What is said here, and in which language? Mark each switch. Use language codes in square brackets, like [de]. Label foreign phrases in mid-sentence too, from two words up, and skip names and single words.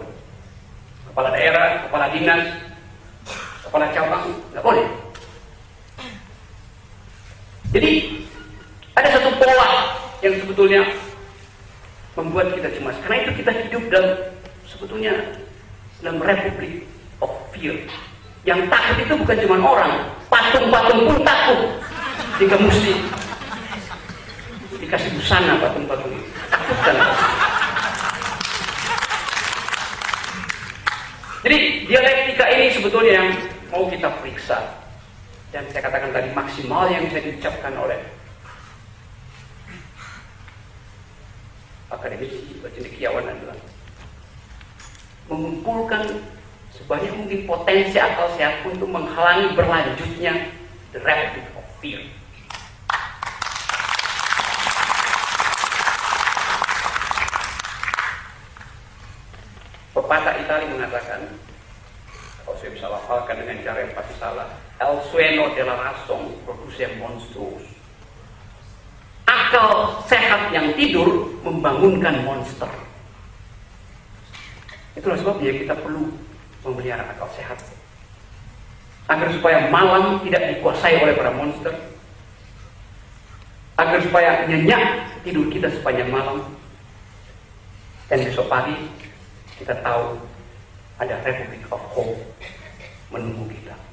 [id] Kepala daerah, kepala dinas, kepala cabang, nggak boleh. Jadi ada satu pola yang sebetulnya membuat kita cemas. Karena itu kita hidup sebetulnya dalam [en] republik of fear. [id] Yang takut itu bukan cuma orang, patung-patung pun takut. Jika mesti dikasih busana patung-patung itu. Takutkan. Jadi dialektika ini sebetulnya yang mau kita periksa. Dan saya katakan tadi maksimal yang bisa diucapkan oleh akademisi cendekiawan adalah mengumpulkan sebanyak mungkin potensi akal sehat untuk menghalangi berlanjutnya [en] the republic of fear. [id] Pepatah Itali mengatakan, kalau saya bisa lafalkan dengan cara yang pasti salah, [es] el sueño de la razón produce monstruos. [id] Akal sehat yang tidur membangunkan monster. Itulah sebabnya kita perlu memelihara akal sehat, agar supaya malam tidak dikuasai oleh para monster, agar supaya nyenyak tidur kita sepanjang malam, dan besok pagi kita tahu ada [en] Republic of Hope [id] menunggu kita.